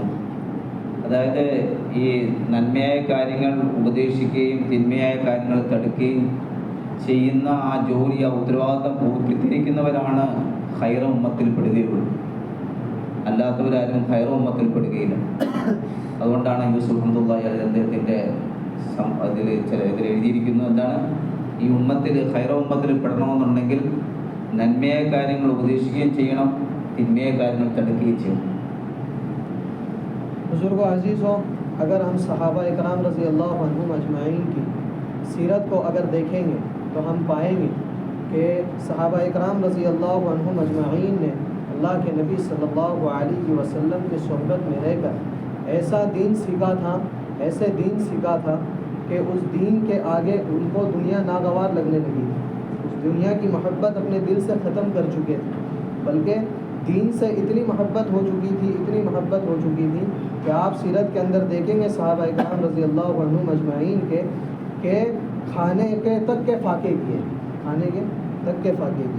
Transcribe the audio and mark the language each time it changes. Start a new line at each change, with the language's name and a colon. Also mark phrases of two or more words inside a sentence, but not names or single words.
Malayalam: അതായത് ഈ നന്മയായ കാര്യങ്ങൾ ഉപദേശിക്കുകയും തിന്മയായ കാര്യങ്ങൾ തടുക്കുകയും ചെയ്യുന്ന ആ ജോലി, ആ ഉത്തരവാദിത്തം പൂർത്തീകരിക്കുന്നവരാണ്
Arabic: خير أمة
Malayalam: പെടുകയുള്ളൂ, അല്ലാത്തവരാരും
Arabic: خير أمة
Malayalam: പെടുകയില്ല। അതുകൊണ്ടാണ് യൂസുഫ്
Arabic: رحمة الله عليه
Malayalam: അദ്ദേഹത്തിൻ്റെ ഇതിൽ എഴുതിയിരിക്കുന്നു, എന്താണ്, ഈ ഉമ്മത്തിൽ
Arabic: خير أمة
Malayalam: പെടണമെന്നുണ്ടെങ്കിൽ നന്മയായ കാര്യങ്ങൾ ഉപദേശിക്കുകയും ചെയ്യണം, തിന്മയായ കാര്യങ്ങൾ തടുക്കുകയും ചെയ്യണം۔
Urdu: بزرگوں عزیزوں، اگر ہم صحابہ اکرام
Arabic: رضی اللہ عنہم اجمعین
Urdu: کی سیرت کو اگر دیکھیں گے تو ہم پائیں گے کہ صحابہ اکرام
Arabic: رضی اللہ عنہم اجمعین
Urdu: نے اللہ کے نبی
Arabic: صلی اللہ علیہ وسلم
Urdu: کی صحبت میں رہ کر ایسا دین سیکھا تھا، ایسے دین سیکھا تھا کہ اس دین کے آگے ان کو دنیا ناگوار لگنے لگی تھی، اس دنیا کی محبت اپنے دل سے ختم کر چکے تھے، بلکہ دین سے اتنی محبت ہو چکی تھی، اتنی محبت ہو چکی تھی کہ آپ سیرت کے اندر دیکھیں گے صحابہ اکرام
Arabic: رضی اللہ عنہم اجمعین
Urdu: کے کہ کھانے کے تک کے فاقے کیے، کھانے کے تک کے فاقے کیے۔